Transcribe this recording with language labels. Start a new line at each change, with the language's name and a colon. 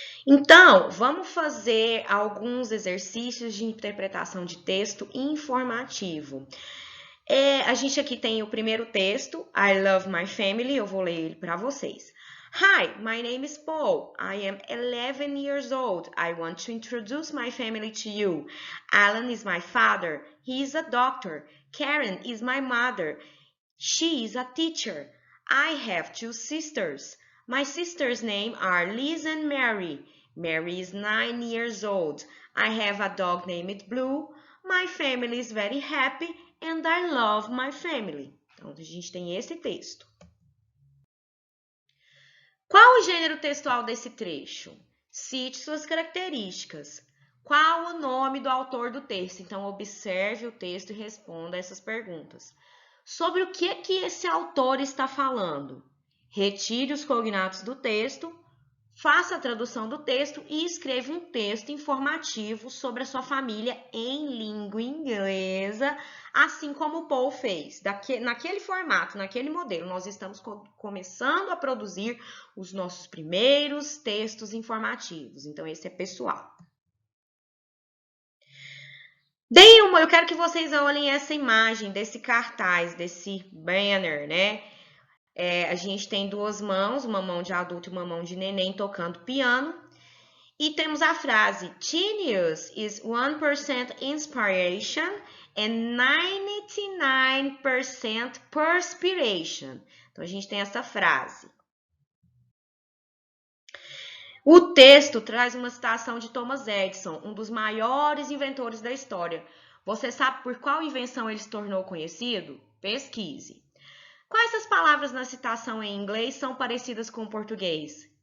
Portuguese: Então, vamos fazer alguns exercícios de interpretação de texto informativo. A gente aqui tem o primeiro texto, I Love My Family, eu vou ler ele para vocês.
English: Hi, my name is Paul. I am 11 years old. I want to introduce my family to you. Alan is my father. He is a doctor. Karen is my mother. She is a teacher. I have two sisters. My sisters' names are Liz and Mary. Mary is 9 years old. I have a dog named Blue. My family is very happy and I love my family.
Portuguese: Então, a gente tem esse texto. Qual o gênero textual desse trecho? Cite suas características. Qual o nome do autor do texto? Então, observe o texto e responda essas perguntas. Sobre o que esse autor está falando? Retire os cognatos do texto, faça a tradução do texto e escreva um texto informativo sobre a sua família em língua inglesa, assim como o Paul fez. Naquele formato, naquele modelo, nós estamos começando a produzir os nossos primeiros textos informativos. Então, esse é pessoal. Eu quero que vocês olhem essa imagem desse cartaz, desse banner, né? A gente tem duas mãos, uma mão de adulto e uma mão de neném tocando piano. E temos a frase,
English: Genius is 1% inspiration and 99% perspiration.
Portuguese: Então, a gente tem essa frase. O texto traz uma citação de Thomas Edison, um dos maiores inventores da história. Você sabe por qual invenção ele se tornou conhecido? Pesquise. Quais as palavras na citação em inglês são parecidas com o português?